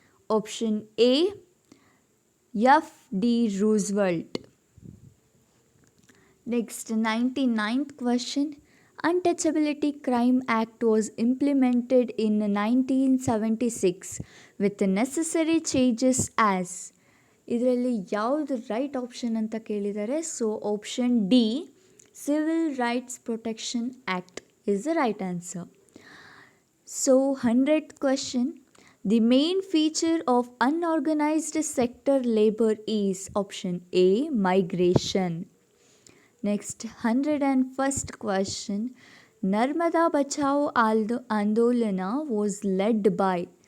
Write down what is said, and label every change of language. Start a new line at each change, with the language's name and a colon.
English: Option A F.D. Roosevelt. Next 99th question. Untouchability Crime Act was implemented in 1976 with the necessary changes as.
Kannada: ಇದರಲ್ಲಿ ಯಾವುದು right option ಅಂತ ಕೇಳಿದ್ದಾರೆ.
English: So option D civil rights protection act is the right answer. So 100th question. The main feature of unorganized sector labor is. Option A migration. Next 101st question. Narmada Bachao Andolana was led by.